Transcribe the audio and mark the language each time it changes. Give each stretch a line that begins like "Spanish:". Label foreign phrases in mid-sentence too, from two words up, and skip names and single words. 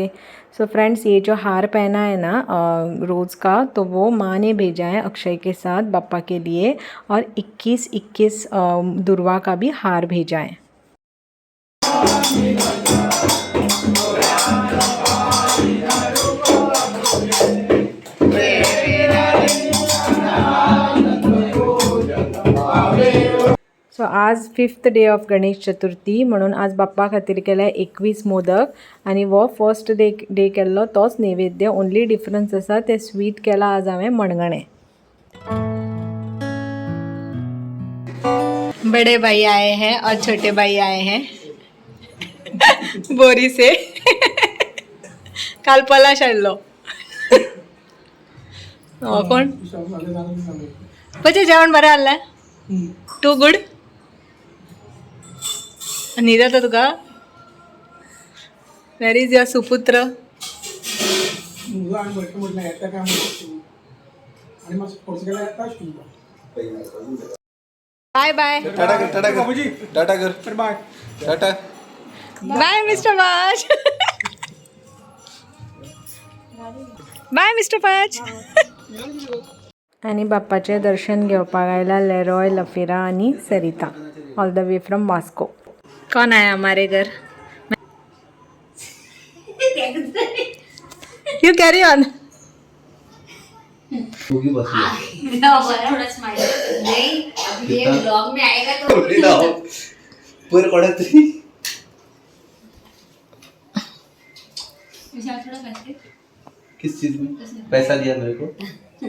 English: So friends,
Hindi: ये जो हार पहना है ना रोज़ का, तो वो माँ ने भेजा है अक्षय के साथ पापा के लिए, और 21 दुर्वा का भी हार भेजा है।
Konkani: सो आज 5th
English: day of
Konkani: गणेश चतुर्थी, म्हणून आज बाप्पा खातीर केल्या 21 मोदक, आणि वो
English: first day
Konkani: केल्लो तोच नैवेद्य।
English: only difference
Konkani: आसा ते स्वीट केला आज हांवें मणगणें।
Hindi: बड़े भाई आए हैं और छोटे भाई आए हैं बोरी से।
Konkani: काल पलाश आयलो। कोण पचे जेवण बरें जाल्लें?
English: too good?
Konkani: न्हीद येता तुका?
English: Where is your suputra? Bye bye.
Hindi: टाटा कर, टाटा कर, टाटा कर, बाय टाटा
English: Bye Mister Pach. Bye Mister Pach.
Konkani: आणि बाप्पाचे दर्शन घेवपाक आयला लेरॉय, लफेरा आणि सरिता,
English: all the way from Moscow.
Hindi: कौन आया हमारे घर?
English: you carry on.
Hindi: किस चीज में पैसा दिया मेरे को?